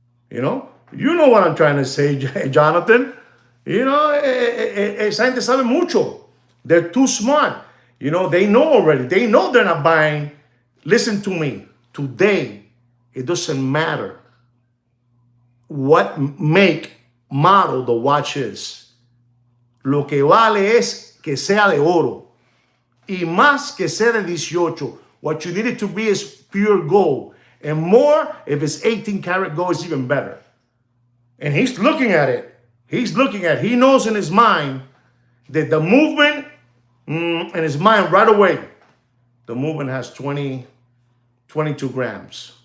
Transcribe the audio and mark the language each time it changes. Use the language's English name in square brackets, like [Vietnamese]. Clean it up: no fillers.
[English] You know what I'm trying to say, Jonathan. [Spanish] Esa gente sabe mucho. [English] They're too smart. They know already. They know they're not buying. Listen to me. Today, it doesn't matter what make, model the watch is. [Spanish] Lo que vale es que sea de oro. Y más que sea de 18. [English] What you need it to be is pure gold. And more, if it's 18 karat gold, it's even better. And he's looking at it. He knows in his mind that the movement, in his mind right away, the movement has 22 grams.